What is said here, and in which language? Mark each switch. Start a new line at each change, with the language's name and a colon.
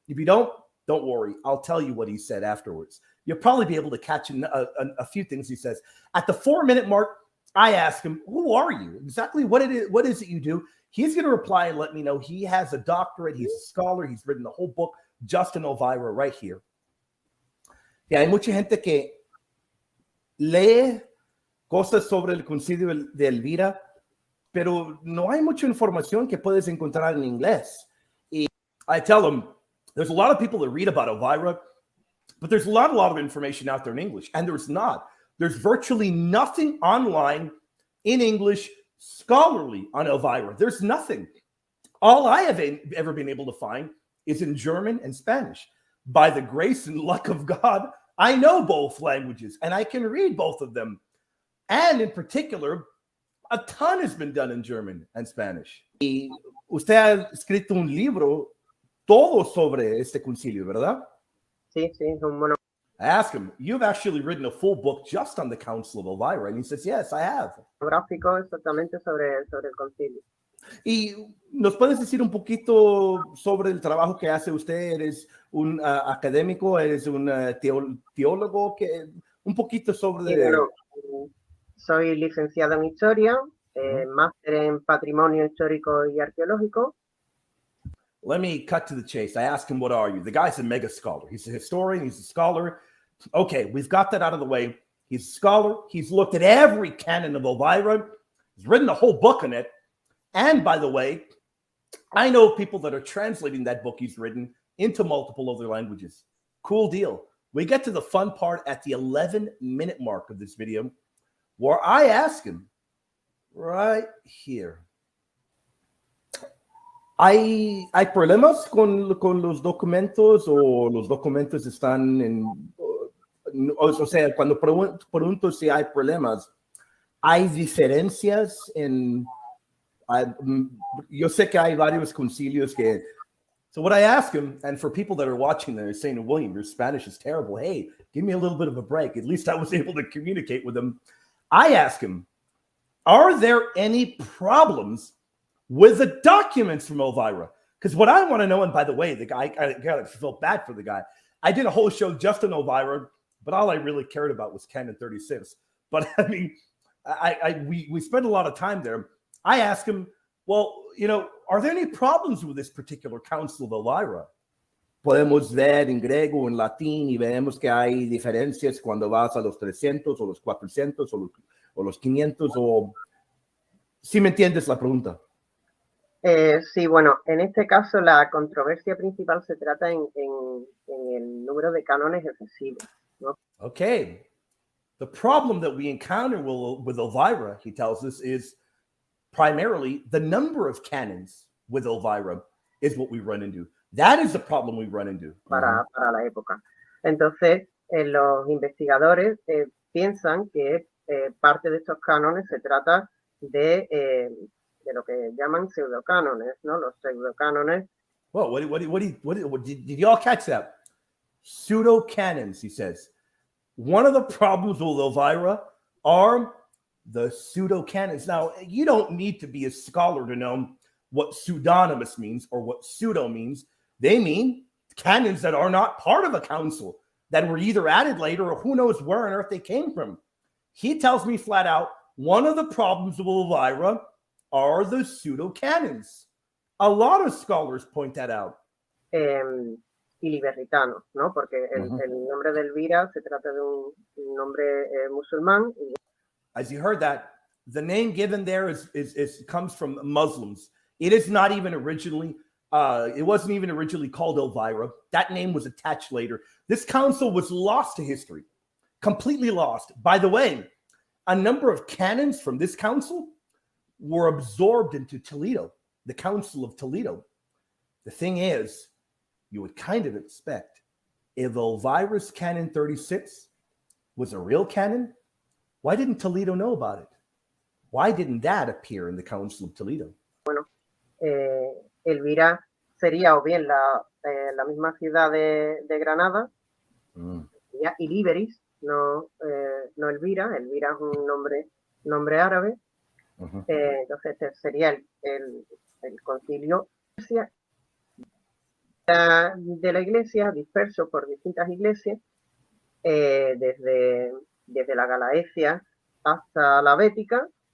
English: If you don't worry. I'll tell you what he said afterwards. You'll probably be able to catch a few things he says. At the 4-minute mark, I ask him, who are you? Exactly what is it you do? He's going to reply and let me know he has a doctorate. He's a scholar. He's written the whole book just in Elvira right here.
Spanish: Yeah, hay mucha gente que lee cosas sobre el Concilio de Elvira, pero no hay mucha información que puedes encontrar en inglés.
English: Y I tell them, there's a lot of people that read about Elvira, but there's a lot of information out there in English, and there's not. There's virtually nothing online in English scholarly on Elvira. There's nothing. All I have ever been able to find is in German and Spanish. By the grace and luck of God, I know both languages, and I can read both of them. And in particular, a ton has been done in German and Spanish.
Spanish: Y usted ha escrito un libro todo sobre este concilio, ¿verdad? Sí, sí, un mono.
English: I asked him, you've actually written a full book just on the Council of Elvira. And he says, yes, I have.
Spanish: Gráfico exactamente sobre el concilio. ¿Y nos puedes decir un poquito sobre el trabajo que hace usted? ¿Eres un académico? ¿Eres un teólogo? Un poquito sobre... Sí, bueno, soy licenciado en Historia, máster en Patrimonio Histórico y Arqueológico.
English: Let me cut to the chase. I asked him, what are you? The guy's a mega scholar. He's a historian. He's a scholar. Okay, we've got that out of the way. He's a scholar. He's looked at every canon of Elvira. He's written a whole book on it. And by the way, I know people that are translating that book he's written into multiple other languages. Cool deal. We get to the fun part at the 11-minute mark of this video, where I ask him right here.
Spanish: ¿Hay problemas con los documentos o los documentos están en... O sea, cuando pregunto si hay problemas, ¿hay diferencias en... Yo sé que hay varios concilios que...
English: So what I ask him, and for people that are watching, they're saying, William, your Spanish is terrible. Hey, give me a little bit of a break. At least I was able to communicate with him. I ask him, are there any problems with the documents from Elvira? Because what I want to know, and by the way, the guy, I felt bad for the guy. I did a whole show just on Elvira, but all I really cared about was Canon 36. But I mean, we spent a lot of time there. I asked him, well, you know, are there any problems with this particular Council of Elvira?
Spanish: Podemos ver en griego o en latín y vemos que hay diferencias cuando vas a los 300 o los 400 o los 500 o... ¿Sí me entiendes la pregunta? Sí, bueno, en este caso la controversia principal se trata en el número de cánones excesivos, ¿no?
English: Okay. The problem that we encounter with Elvira, he tells us, is primarily the number of canons with Elvira is what we run into. That is the problem we run into.
Spanish: Para la época. Entonces, los investigadores piensan que parte de estos cánones se trata de lo que llaman pseudocánones, ¿no? Los pseudocánones.
English: Well, did you all catch that? Pseudo-canons, he says. One of the problems with Elvira are the pseudo-canons. Now, you don't need to be a scholar to know what pseudonymous means or what pseudo means. They mean canons that are not part of a council, that were either added later or who knows where on earth they came from. He tells me flat out, one of the problems with Elvira are the pseudo-canons. A lot of scholars point that out.
Spanish: Y liberitanos, ¿no? Porque el nombre de Elvira se trata de un nombre musulmán.
English: As you heard that, the name given there comes from Muslims. It is not even originally, it wasn't even originally called Elvira. That name was attached later. This council was lost to history, completely lost. By the way, a number of canons from this council were absorbed into Toledo, the Council of Toledo. The thing is, you would kind of expect if Elvira's Canon 36 was a real canon, why didn't Toledo know about it? Why didn't that appear in the Council of Toledo?
Spanish: Bueno, Elvira sería o bien la misma ciudad de Granada, sería Iliberis, no Elvira. Elvira es un nombre árabe. Entonces este sería el concilio de la iglesia, disperso por distintas iglesias, desde la Galaecia hasta la Bética.